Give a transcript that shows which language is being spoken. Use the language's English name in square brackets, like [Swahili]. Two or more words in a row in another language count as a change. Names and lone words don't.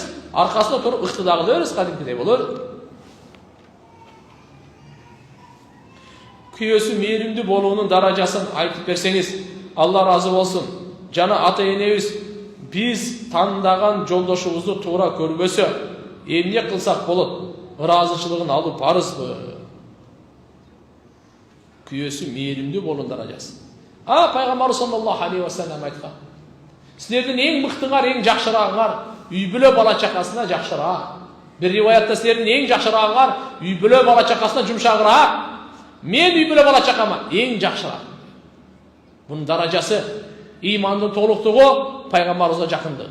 [Kyrgyz] Аркасында туруп ыктыда кыла бериз, кадимкидей боло берет. Күйөөсү мээримдүү болуунун даражасын айтып берсеңиз, Алла разы болсун. Жана ата энебиз биз тандаган жолдошубузду туура көрбөсө, эмне кылсак болот? Ыраазычылыгын алуу парызбы? Күйөөсү мээримдүү болуунун даражасы. Пайгамбар [Arabic] صلى الله عليه وسلم [Kyrgyz] айткан. Силердин эң мыктыңар, эң жакшырагыңар үй бүлө бала чакасына жакшыраак. Бир риваятта силердин эң жакшырагыңар үй бүлө бала чакасына жумшагыраак. Мен үй бүлө бала чакама эң жакшыраак. Бунун даражасы имандын толуктугу, пайгамбарыбызга жакындыгы.